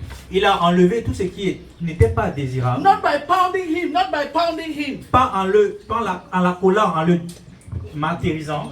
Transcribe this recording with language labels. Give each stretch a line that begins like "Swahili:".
French: il a enlevé tout ce qui n'était pas désirable,
English: Not by pounding him, not by pounding him.
French: pas en la collant, en le martyrisant.